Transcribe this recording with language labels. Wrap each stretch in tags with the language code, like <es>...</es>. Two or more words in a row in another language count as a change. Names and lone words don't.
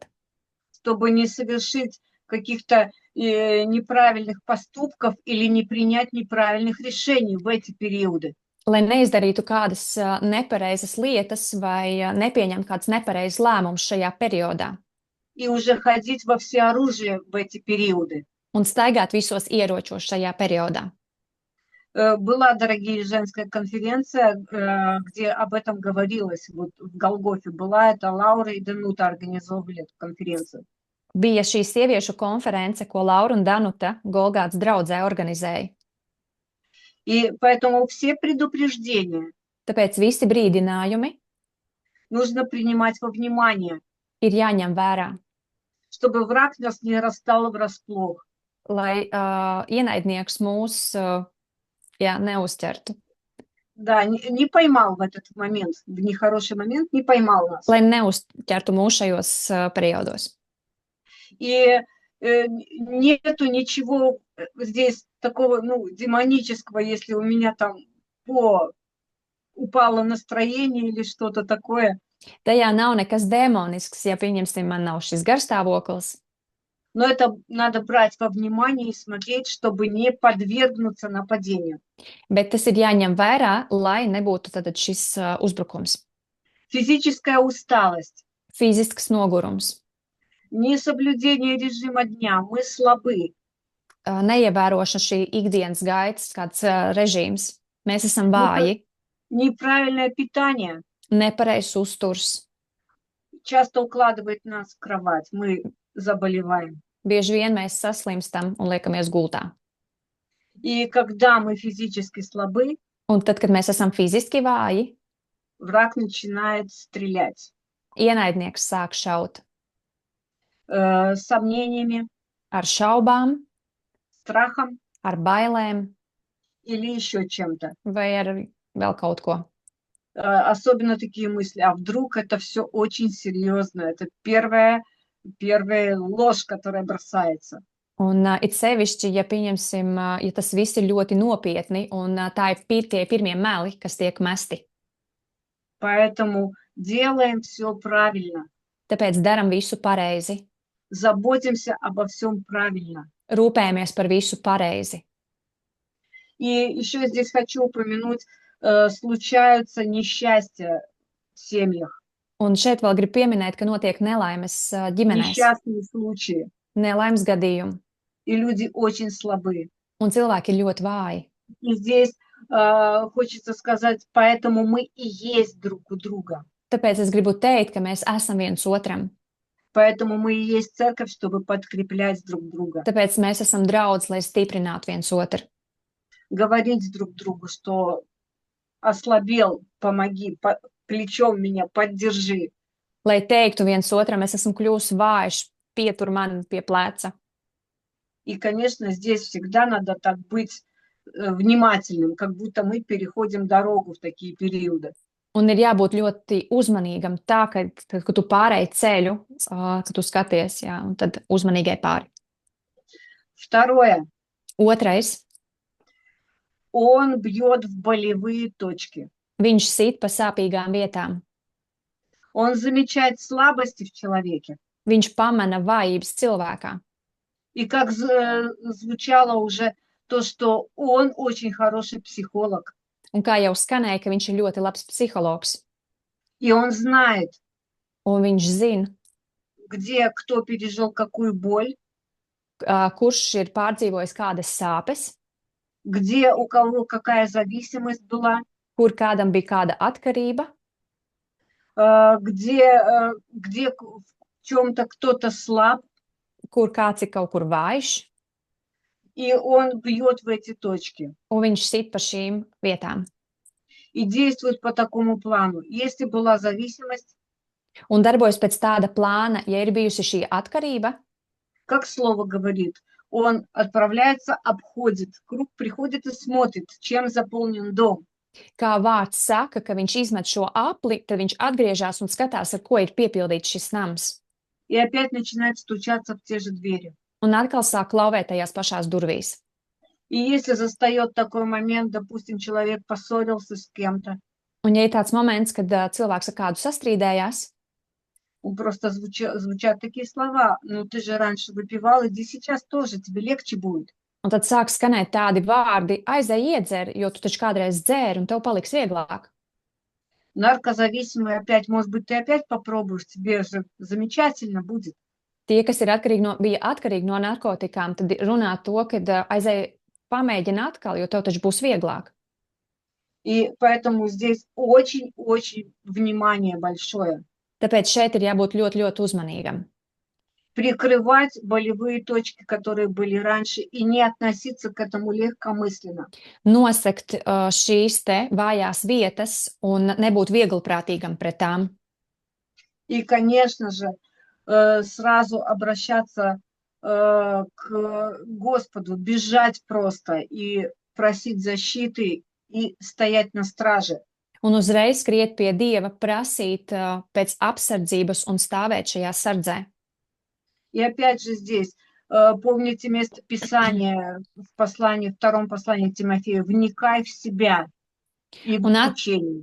<ru>чтобы не совершить каких-то неправильных поступков или не принять неправильных решений в эти периоды.</ru> <lv>lai neizdarītu kādas nepareizas lietas vai nepieņemtu kāds nepareizs lēmums šajā periodā</lv> <ru>И уже ходить во всеоружие в эти периоды.</ru> <lv>un staigāt visos ieročos šajā periodā.</lv> <ru>Была, дорогие, женская конференция, где об этом говорилось. Вот в Голгофе была это, Лаура и Данута организовывали эту конференцию.</ru> <lv>Bija šī sieviešu konference, ko Laura un Danuta Golgātas draudzē organizēja.</lv> <ru>И поэтому все предупреждения</ru> <lv>Tāpēc visi brīdinājumi</lv> <ru>нужно принимать во внимание,</ru> <lv>ir jāņem vērā,</lv> <ru>чтобы враг нас не расстал врасплох.</ru> <lv>lai ienaidnieks mūs neuzķertu.</lv> <ru>Да, не поймал в этот момент, в нехороший момент, не поймал нас.</ru> <lv>Lai neuzķertu mūs šajos periodos.</lv> <ru>И нету ничего здесь такого, демонического, если у меня там упало настроение или что-то такое.</ru> <lv>Tajā nav nekas demonisks, ja, pieņemsim, man nav šis garstāvoklis.</lv> <ru>Но это надо брать во внимание и смотреть, чтобы не подвергнуться нападению.</ru> <lv>Bet tas ir jāņem vērā, lai nebūtu tad šis uzbrukums.</lv> <ru>Физическая усталость,</ru> <lv>Fizisks nogurums,</lv> <ru>несоблюдение режима дня, мы слабы.</ru> <lv>neievērošana šī ikdienas gaitas, kāds režīms. Mēs esam vāji,</lv> <ru>Неправильное питание</ru> <lv>nepareizs uzturs.</lv> <ru>часто укладывает нас в кровать, мы заболеваем.</ru> <lv>Bieži vien mēs saslimstam un liekamies gultā.</lv> <ru>И когда мы физически слабы,</ru> <lv>Un tad, kad mēs esam fiziski vāji,</lv> <ru>враг начинает стрелять</ru> <lv>ienaidnieks sāk šaut</lv> <ru>с сомнениями,</ru> <lv>ar šaubām,</lv> <ru>страхом.</ru> <lv>ar bailēm.</lv> <ru>или еще чем-то.</ru> <lv>vai ar vēl kaut ko.</lv> <ru>Особенно такие мысли, а вдруг это все очень серьезно. Это первая ложь, которая бросается.</ru> <lv>Un it sevišķi, ja pieņemsim, ja tas viss ir ļoti nopietni, un tā ir tie pirmie meli, kas tiek mesti.</lv> <ru>Поэтому делаем все правильно,</ru> <lv>Tāpēc daram visu pareizi,</lv> <ru>заботимся обо всем правильно.</ru> <lv>rūpējamies par visu pareizi.</lv> <ru>И еще здесь хочу упомянуть, случаются несчастья в семьях,</ru> <lv>Un šeit vēl gribu pieminēt, ka notiek nelaimes ģimenēs,</lv> <ru>несчастные случаи,</ru> <lv>nelaimes gadījumi,</lv> <ru>и люди очень слабы.</ru> <lv>un cilvēki ir ļoti vāji.</lv> <ru>И здесь хочется сказать, поэтому мы и есть друг у друга.</ru> <lv>Tāpēc es gribu teikt, ka mēs esam viens otram.</lv> <ru>Поэтому мы и есть церковь, чтобы подкреплять друг друга.</ru> <lv>Tāpēc mēs esam draudz, lai stiprinātu viens otru.</lv> <ru>Говорить друг другу, что ослабел, помоги, плечом меня поддержи.</ru> <lv>Lai teiktu viens otram, es esmu kļuvis vājš, pietur man pie pleca.</lv> <ru>И, конечно, здесь всегда надо так быть внимательным, как будто мы переходим дорогу в такие периоды.</ru> <lv>Un ir jābūt ļoti uzmanīgam, tā, kad tu pārēji ceļu, kad tu skaties, jā, un tad uzmanīgai pāri.</lv> <ru>Второе.</ru> <lv>Otrais,</lv> <ru>Он бьет в болевые точки.</ru> <lv>viņš sit pa sāpīgām vietām.</lv> <ru>Он замечает слабости в человеке.</ru> <lv>Viņš pamana vājības cilvēkā.</lv> <ru>И как звучало уже то, что он очень хороший психолог.</ru> <lv>Un kā jau skanēja, ka viņš ir ļoti labs psihologs.</lv> <ru>И он знает,</ru> <lv>Un viņš zina,</lv> <ru>где кто пережил какую боль,</ru> <lv>kurš ir pārdzīvojis kādas sāpes,</lv> <ru>где у кого какая зависимость была,</ru> <lv>kur kādam bija kāda atkarība,</lv> <ru>где в чем-то кто-то слаб,</ru> <lv>kur kāds ir kaut kur vājš,</lv> <ru>и он бьет в эти точки</ru> <lv>un viņš sit pa šīm vietām.</lv> <ru>и действует по такому плану. Если была зависимость,</ru> <lv>Un darbojas pēc tāda plāna, ja ir bijusi šī atkarība,</lv> <ru>как слово говорит, он отправляется, обходит круг, приходит и смотрит, чем заполнен дом.</ru> <lv>kā vārds saka, ka viņš izmet šo apli, tad viņš atgriežas un skatās, ar ko ir piepildīts šis nams.</lv> <ru>И опять начинает стучаться в те же двери.</ru> <lv>Un atkal sāk klauvēt tajās pašās durvīs.</lv> <ru>И если застает такой момент, допустим, человек поссорился с кем-то,</ru> <lv>Un ja ir tāds moments, kad cilvēks ar kādu sastrīdējās,</lv> <ru>просто звучат такие слова, ну ты же раньше выпивал, иди сейчас тоже, тебе легче будет.</ru> <lv>un tad sāk skanēt tādi vārdi, aizej iedzer, jo tu taču kādreiz dzēri un tev paliks vieglāk.</lv> <ru>Наркозависимый опять, может быть, ты опять попробуешь, тебе же замечательно будет.</ru> <lv>Tie, kas ir bija atkarīgi no narkotikām, tad runā to, ka aizej pamēģini atkal, jo tev taču būs vieglāk.</lv> <ru>И поэтому здесь очень-очень внимание большое.</ru> <lv>Tāpēc šeit ir jābūt ļoti, ļoti uzmanīgam.</lv> <ru>Прикрывать болевые точки, которые были раньше, и не относиться к этому легкомысленно.</ru> <lv>Nosegt šīs te vājās vietas un nebūt vieglprātīgam pret tām.</lv> <ru>И, конечно же, сразу обращаться к Господу, бежать просто и просить защиты и стоять на страже.</ru> <lv>Un uzreiz skriet pie Dieva, prasīt pēc apsardzības un stāvēt šajā sardzē.</lv> <ru>И опять же здесь, помните место Писания в послании, втором послании к Тимофею, вникай в себя и в учение.</ru>